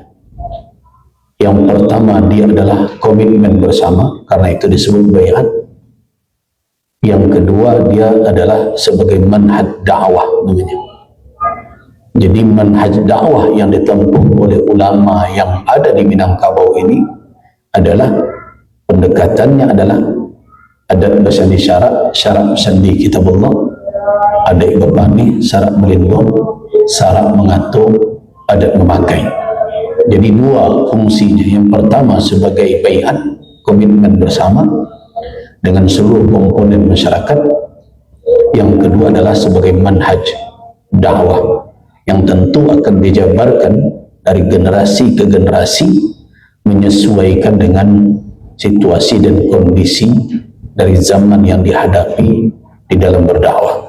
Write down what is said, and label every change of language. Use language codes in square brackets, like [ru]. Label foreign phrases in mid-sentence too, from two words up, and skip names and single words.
[id] Yang pertama, dia adalah komitmen bersama, karena itu disebut baiat. Yang kedua, dia adalah sebagai manhaj dakwah namanya. Jadi manhaj dakwah yang ditempuh oleh ulama yang ada di Minangkabau ini adalah pendekatannya adalah adat bersandi syarak bersandi kitabullah, [min] adat berbani, syarak melindung, syarak mengatur, adat memakai. [id] Jadi dua fungsinya. Yang pertama sebagai baiat, komitmen bersama dengan seluruh komponen masyarakat. Yang kedua adalah sebagai manhaj dakwah yang tentu akan dijabarkan dari generasi ke generasi menyesuaikan dengan situasi dan kondisi dari zaman yang dihadapi di dalam berdakwah.